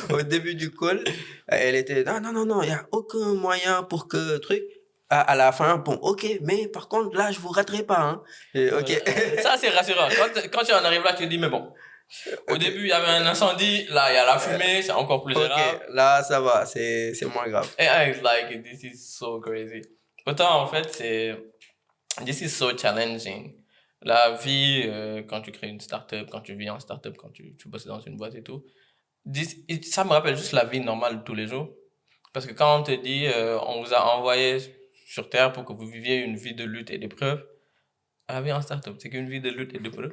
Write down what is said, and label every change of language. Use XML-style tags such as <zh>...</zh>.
<fr>Au début du call, elle était, non, il y a aucun moyen pour que truc. À la fin, bon, ok, mais par contre, là, je vous raterai pas, hein. Et, ok. Ça, c'est rassurant. Quand tu en arrives là, tu te dis, mais bon. Au Ok. début, il y avait un incendie. Là, il y a la fumée. C'est encore plus Ok, gérable. là, ça va, c'est moins grave.</fr> <en>And I was like, this is so crazy.</en> <fr>Autant, en fait,</fr> <en>this is so challenging.</en> <fr>La vie, quand tu crées une startup, quand tu vis en startup, quand tu bosses dans une boîte et tout, ça me rappelle juste la vie normale de tous les jours. Parce que quand on te dit, on vous a envoyé sur Terre pour que vous viviez une vie de lutte et d'épreuve, la vie en startup, c'est qu'une vie de lutte et d'épreuve.</fr>